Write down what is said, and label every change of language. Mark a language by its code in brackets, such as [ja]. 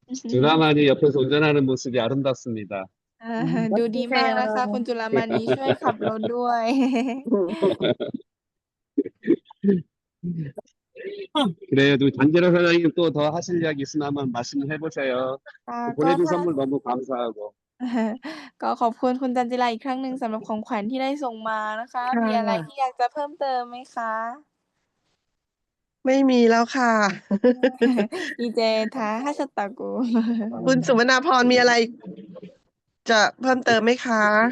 [ko] 두나만이 옆에서 운전하는 모습이 아름답습니다. [th] ดูดีมากนะคะ คุณจุลามณีช่วยขับรถด้วย [ko] 그래요, 단지라 사장님 또 더 하실 이야기 있으면 한번 말씀해보세요. [th] ค่ะก็ [ko] 보내준 [th] ถ้า [ko] 선물 너무 감사하고. [th] ก็ขอบคุณคุณจันจิราอีกครั้งหนึ่งสำหรับของขวัญที่ได้ส่งมานะคะ ค่ะ มีอะไรที่อยากจะเพิ่มเติมไหมคะ ไม่มีแล้วค่ะ [ko] 이제 다 하셨다고. [th] คุณสุมนาพรมีอะไร จะเพิ่มเติมไหมคะ